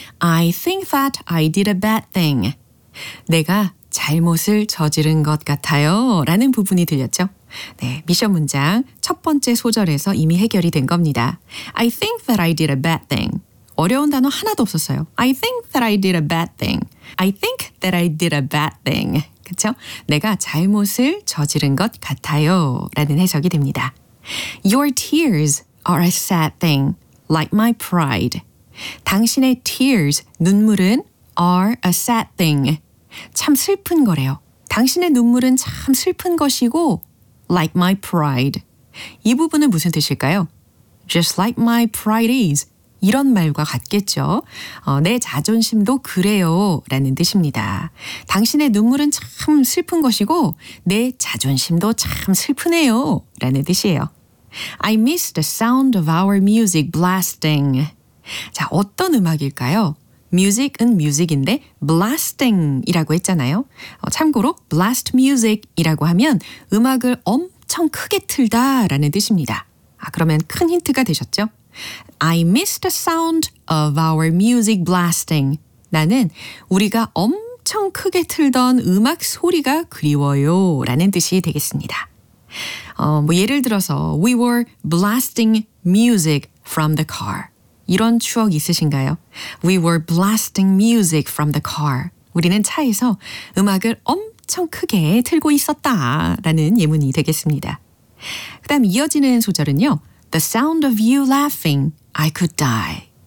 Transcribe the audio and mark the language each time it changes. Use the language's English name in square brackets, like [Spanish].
[English] I think that I did a bad thing. [Korean] 내가 잘못을 저지른 것 같아요. 라는 부분이 들렸죠. 네, 미션 문장 첫 번째 소절에서 이미 해결이 된 겁니다. [English] I think that I did a bad thing. [Korean] 어려운 단어 하나도 없었어요. [English] I think that I did a bad thing. I think that I did a bad thing. [Korean] 그렇죠? 내가 잘못을 저지른 것 같아요. 라는 해석이 됩니다. [English] Your tears are a sad thing, like my pride. [Korean] 당신의 [English] tears, [Korean] 눈물은 [English] are a sad thing. [Korean] 참 슬픈 거래요. 당신의 눈물은 참 슬픈 것이고, [English] like my pride. [Korean] 이 부분은 무슨 뜻일까요? [English] Just like my pride is. [Korean] 이런 말과 같겠죠. 내 자존심도 그래요 라는 뜻입니다. 당신의 눈물은 참 슬픈 것이고 내 자존심도 참 슬프네요 라는 뜻이에요. [English] I miss the sound of our music blasting. [Korean] 자, 어떤 음악일까요? Music은 music인데 blasting이라고 했잖아요. 참고로 blast music이라고 하면 음악을 엄청 크게 틀다 라는 뜻입니다. 아, 그러면 큰 힌트가 되셨죠? [English] I miss the sound of our music blasting. [Korean] 나는 우리가 엄청 크게 틀던 음악 소리가 그리워요 라는 뜻이 되겠습니다. 뭐 예를 들어서 [English] We were blasting music from the car. [Korean] 이런 추억 있으신가요? [English] We were blasting music from the car. [Korean] 우리는 차에서 음악을 엄청 크게 틀고 있었다 라는 예문이 되겠습니다. 그 다음 이어지는 소절은요. [English] The sound of you laughing, I could die.